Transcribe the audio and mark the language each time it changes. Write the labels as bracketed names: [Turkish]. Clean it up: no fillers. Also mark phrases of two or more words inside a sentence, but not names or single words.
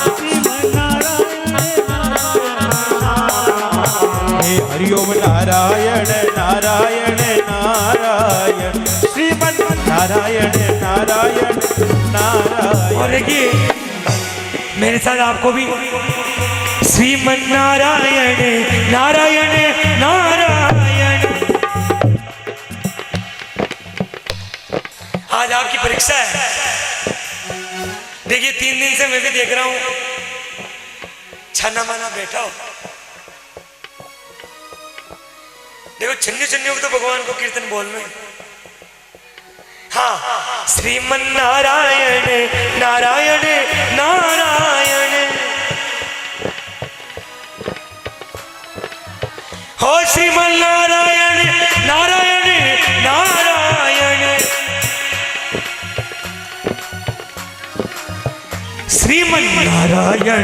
[Hindi] हे हरिओम नारायण नारायण नारायण श्रीमन्नारायण नारायण नारायण और देखिए मेरे साथ आपको भी श्रीमन्नारायण नारायण नारायण। आज आपकी परीक्षा है। देखिए 3 दिन से मैं भी देख रहा हूं छाना माना बैठा हो। देखो छन्नी छन्नियों को तो भगवान को कीर्तन बोलना है। हाँ श्रीमन्नारायण नारायण नारायण हो श्रीमन्नारायण नारायण नारायण श्रीमन्नारायण